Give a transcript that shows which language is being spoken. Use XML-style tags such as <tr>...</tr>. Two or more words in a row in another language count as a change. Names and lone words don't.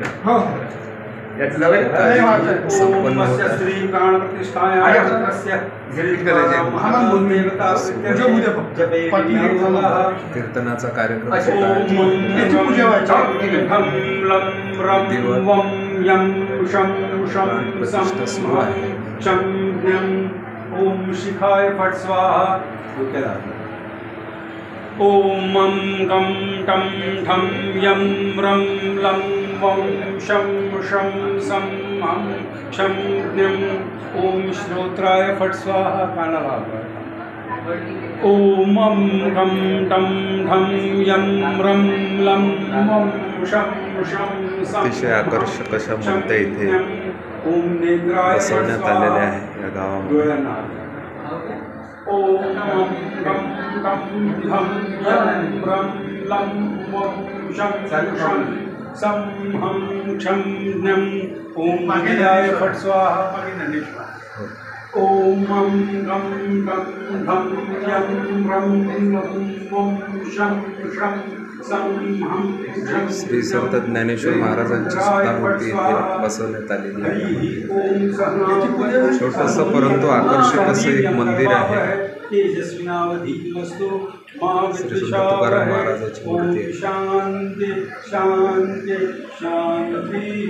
<mr>संपन्न होत कीर्तनाचा कार्यक्रम प्रतिष्ठा सुरू आहे।</mr> <sa>ओम शिखाय फट स्वाहा। ओम मं गं टं ठं यं रं लं वं शं शं सं हं शं ज्ञं। ओम श्रोत्राय फट स्वाहा। कानाला ओम मं गं टं ठं यं रं लं वं शं शं सं।</sa> <mr>अतिशय आकर्षक अशा मूर्त्या इथे बसवण्यात आलेल्या आहे या गावामध्ये।</mr> <sa>ओम गं टं ठं यं रं लं वं शं शं सं हं शं ज्ञं। ओम विद्याय फट स्वाहा। ओम गं टं ठं यं रं वं शं शं सं हं शं।</sa> <mr>श्री संत ज्ञानेश्वर महाराजांची सुद्धा मूर्ती इथे बसवण्यात आलेली आहे। छोटंसं परंतु आकर्षक असं एक मंदिर आहे। श्री संत तुकाराम महाराजांची मूर्ती आहे।</mr> <sa>शांती शांती शांती।</sa>